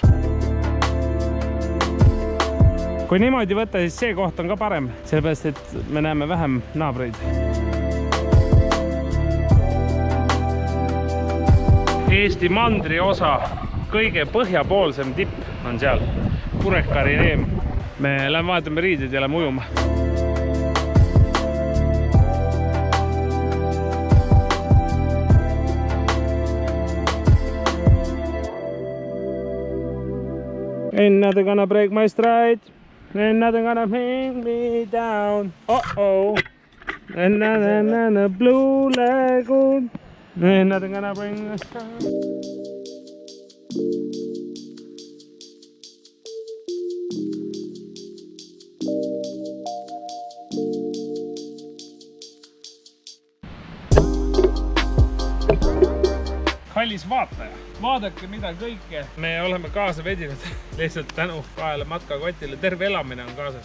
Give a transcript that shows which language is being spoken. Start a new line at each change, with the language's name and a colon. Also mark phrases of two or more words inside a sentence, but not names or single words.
Estonian: Kui niimoodi võtta, siis see koht on ka parem, sellepärast, et me näeme vähem naabreid. Eesti mandri osa kõige põhjapoolsem tipp on seal. Purekari neem. Me lähme vaatame riided ja lähme ujuma.
English: Ain't nothing gonna break my stride. Ain't nothing gonna bring me down. Uh-oh. And a blue lagoon. Ain't nothing gonna bring us down.
Estonian: Kallis vaataja, vaadake mida kõike me oleme kaasa vedinud lihtsalt tänu kahele matkakotile, terve elamine on kaasas.